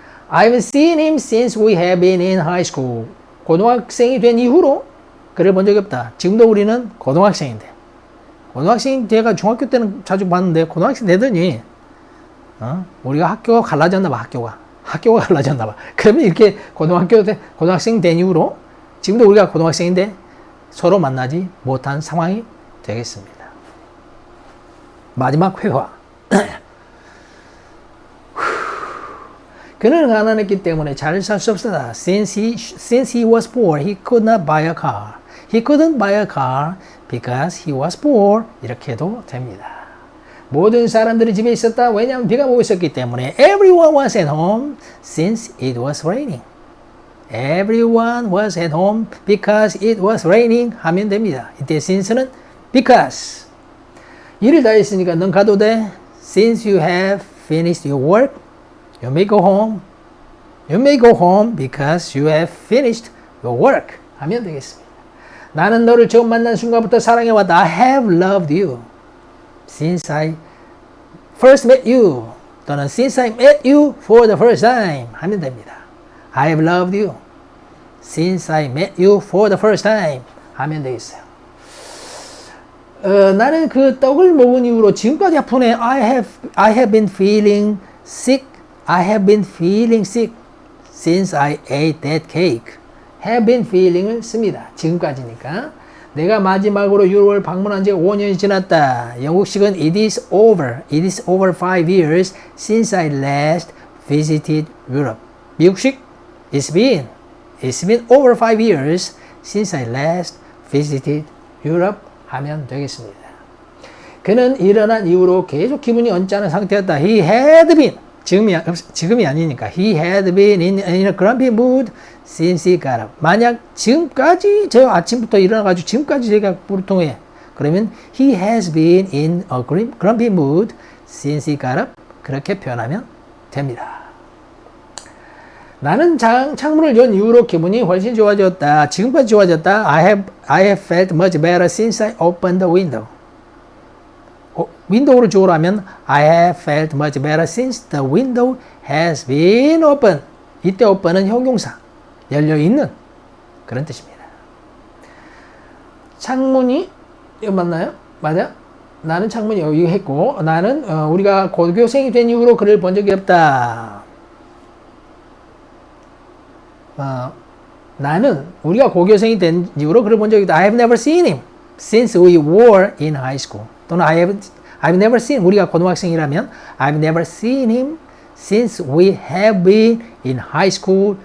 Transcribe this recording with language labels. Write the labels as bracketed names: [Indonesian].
[English] I've seen him since we have been in high school. [Korean] 고등학생이 된 이후로 그를 본 적이 없다. 지금도 우리는 고등학생인데. 고등학생 제가 중학교 때는 자주 봤는데 고등학생 되더니 우리가 학교가 갈라졌나 봐. 학교가 갈라졌나 봐. 그러면 이렇게 고등학생 된 이후로 지금도 우리가 고등학생인데 서로 만나지 못한 상황이 되겠습니다. 마지막 회화. 그는 가난했기 때문에 잘 살 수 없었다. [English] Since he was poor, he could not buy a car. He couldn't buy a car because he was poor. [Korean] 이렇게 해도 됩니다. 모든 사람들이 집에 있었다. 왜냐하면 비가 오고 있었기 때문에 [English] Everyone was at home since it was raining. Everyone was at home because it was raining [Korean] 하면 됩니다. 이때 since는 because. 일을 다 했으니까 넌 가도 돼. [English] Since you have finished your work, you may go home. You may go home because you have finished your work [Korean] 하면 되겠습니다. 나는 너를 처음 만난 순간부터 사랑해왔다. [English] I have loved you since I first met you. [Korean] 또는 [English] since I met you for the first time [Korean] 하면 됩니다. [English] I have loved you since I met you for the first time [Korean] 하면 되겠어요. 나는 그 떡을 먹은 이후로 지금까지 아프네. [English] I have been feeling sick. I have been feeling sick since I ate that cake. have been feeling [Korean] 을 씁니다. 지금까지니까. 내가 마지막으로 유럽을 방문한 지 5년이 지났다. 영국식은 [English] it is over 5 years since I last visited Europe. [Korean] 미국식 [English] it's been over 5 years since I last visited Europe [Korean] 하면 되겠습니다. 그는 일어난 이후로 계속 기분이 언짢은 상태였다. [English] He had been [Korean] 지금이 아니니까 [English] he had been in a grumpy mood since he got up. [Korean] 만약 지금까지 저 아침부터 일어나가지고 지금까지 제가 보통에 그러면 [English] he has been in a grumpy mood since he got up. [Korean] 그렇게 표현하면 됩니다. 나는 창문을 연 이후로 기분이 훨씬 좋아졌다. 지금까지 좋아졌다. [English] I have felt much better since I opened the window. [Korean] 윈도우를 주어로 하면 [English] I have felt much better since the window has been open. [Korean] 이때 open은 형용사, 열려있는 그런 뜻입니다. 창문이 이거 맞나요? 맞아요? 나는 창문이 여기 했고 나는 우리가 고교생이 된 이후로 그를 본 적이 없다. 나는 우리가 고교생이 된 이후로 그를 본 적이 없다. [English] I have never seen him since we were in high school. [Korean] 또는 [English] I've never seen, [Korean] 우리가 고등학생이라면 [English] I've never seen him since we have been in high school.